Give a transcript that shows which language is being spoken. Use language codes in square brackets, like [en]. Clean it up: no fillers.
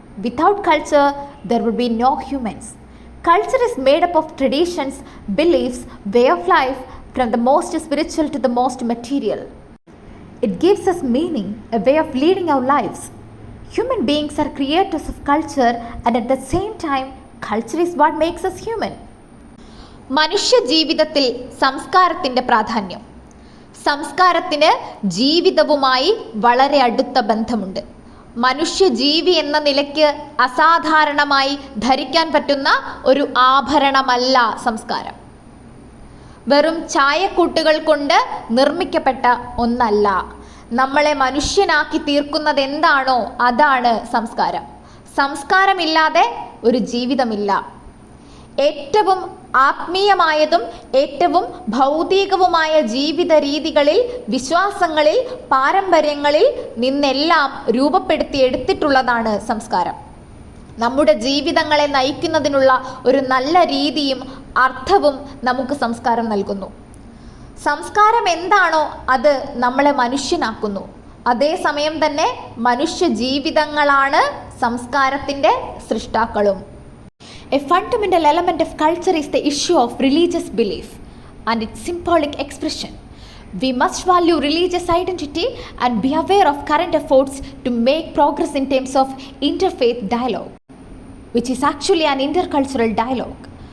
[en] Without culture, there would be no humans. Culture is made up of traditions, beliefs, way of life, from the most spiritual to the most material. It gives us meaning, a way of leading our lives. Human beings are creators of culture, and at the same time, culture is what makes us human. [ml] മനുഷ്യ ജീവിതത്തിൽ സംസ്കാരത്തിൻ്റെ പ്രാധാന്യം. സംസ്കാരത്തിന് ജീവിതവുമായി വളരെ അടുത്ത ബന്ധമുണ്ട്. മനുഷ്യജീവി എന്ന നിലയ്ക്ക് അസാധാരണമായി ധരിക്കാൻ പറ്റുന്ന ഒരു ആഭരണമല്ല സംസ്കാരം. വെറും ചായക്കൂട്ടുകൾ കൊണ്ട് നിർമ്മിക്കപ്പെട്ട ഒന്നല്ല. നമ്മളെ മനുഷ്യനാക്കി തീർക്കുന്നത് എന്താണോ അതാണ് സംസ്കാരം. സംസ്കാരമില്ലാതെ ഒരു ജീവിതമില്ല. ഏറ്റവും ആത്മീയമായതും ഏറ്റവും ഭൗതികവുമായ ജീവിത രീതികളിൽ, വിശ്വാസങ്ങളിൽ, പാരമ്പര്യങ്ങളിൽ നിന്നെല്ലാം രൂപപ്പെടുത്തിയെടുത്തിട്ടുള്ളതാണ് സംസ്കാരം. നമ്മുടെ ജീവിതങ്ങളെ നയിക്കുന്നതിനുള്ള ഒരു നല്ല രീതിയും അർത്ഥവും നമുക്ക് സംസ്കാരം നൽകുന്നു. സംസ്കാരം എന്താണോ അത് നമ്മളെ മനുഷ്യനാക്കുന്നു. അതേസമയം തന്നെ മനുഷ്യ ജീവിതങ്ങളാണ് സംസ്കാരത്തിൻ്റെ സൃഷ്ടാക്കളും. [en] A fundamental element of culture is the issue of religious belief and its symbolic expression. We must value religious identity and be aware of current efforts to make progress in terms of interfaith dialogue, which is actually an intercultural dialogue.